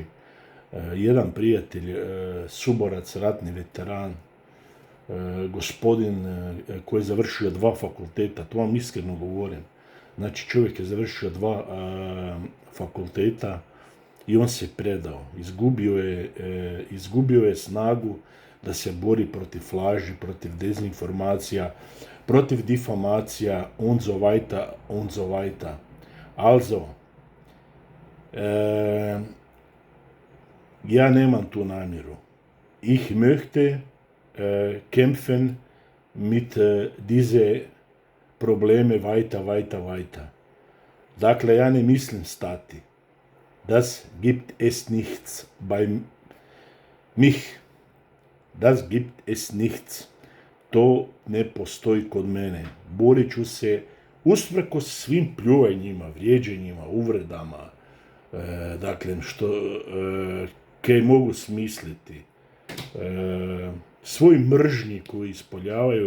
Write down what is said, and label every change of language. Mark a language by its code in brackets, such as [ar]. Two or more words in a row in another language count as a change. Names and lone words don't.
[hr] Jedan prijatelj, suborac, ratni veteran, gospodin koji je završio 2 fakulteta, to vam iskreno govorim. Znači, čovjek je završio 2 fakulteta i on se predao. Izgubio je snagu da se bori protiv laži, protiv dezinformacija, protiv difamacija, [de] und so weiter. [hr] Also, ja nemam tu namjeru. [de] Ich möchte kämpfen mit diese probleme weiter. [hr] Dakle, ja ne mislim stati. [de] Das gibt es nichts bei mich. Das gibt es nichts. [hr] To ne postoji kod mene. Borit ću se usprkos svim pljuvanjima, vrijeđanjima, uvredama, dakle, što kaj mogu smisliti, svoj mržnji koji ispoljavaju.